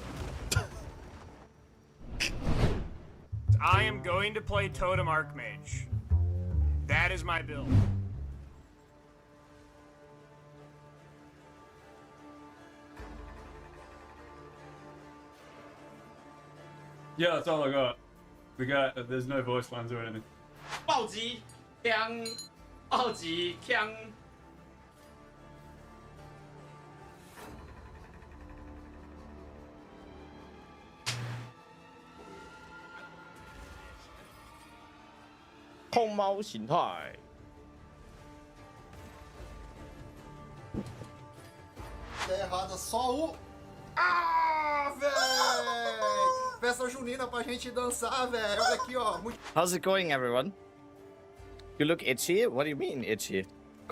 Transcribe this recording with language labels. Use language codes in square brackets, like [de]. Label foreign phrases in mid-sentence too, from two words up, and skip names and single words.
[en] I am going to play Totem Archmage. That is my build. Yeah, that's all I got. There's no voice lines or anything. [zh] 暴击枪，暴击枪。空猫形态。 [pt] Errada só o. Ah, velho! Festa junina pra gente dançar, velho. Olha aqui, ó. [en] How's it going, everyone? You look itchy? What do you mean itchy? Cosplay?